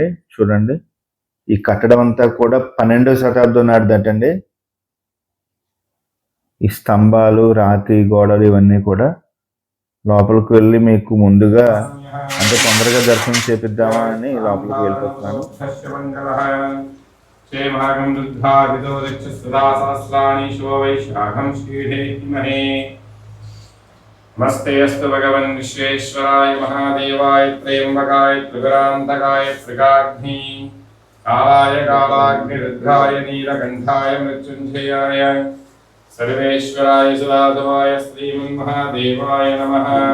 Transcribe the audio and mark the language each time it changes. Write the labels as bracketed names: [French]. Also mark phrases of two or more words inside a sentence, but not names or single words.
[Telugu] చూడండి, ఈ కట్టడం అంతా కూడా 12వ శతాబ్దం నాటిదటండి. ఈ స్తంభాలు, రాతి గోడలు ఇవన్నీ కూడా. లోపలికి వెళ్ళి మీకు ముందుగా అంటే తొందరగా దర్శనం చేపిద్దామా అని లోపలికి వెళ్ళిపోతున్నాను. [Sanskrit] नमस्ते अस्तु भगवन् विश्वेश्वराय महादेवाय त्र्यंबकाय त्रिपुरान्तकाय त्रिकाग्नि कालाय कालाग्निरुद्राय नीलकण्ठाय मृत्युञ्जयाय सर्वेश्वराय सुराधवाय श्रीमन्महादेवाय नमः।